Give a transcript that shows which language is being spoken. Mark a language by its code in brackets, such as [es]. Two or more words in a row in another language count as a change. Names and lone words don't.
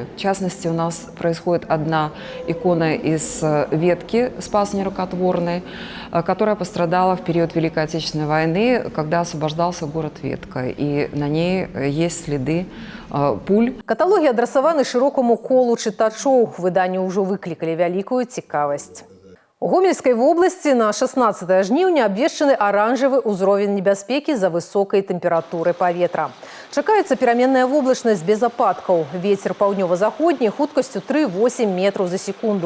[ru] В частности, у нас происходит одна икона из ветки Спаса Нерукотворной, которая пострадала в период Великой Отечественной войны, когда освобождался город Ветка. И на ней есть следы пуль. [be] Каталогі адрасаваны шырокаму колу чытачоў. Выданні ўжо выклікалі вялікую цікавасць. У Гомельскай вобласці на 16 жніўня абвешчаны аранжавы ўзровень небяспекі за высокай тэмпературай паветра. Чакаецца пераменная воблачнасць без ападкаў. Вецер паўднёва-заходні хуткасцю 3,8 метраў за секунду.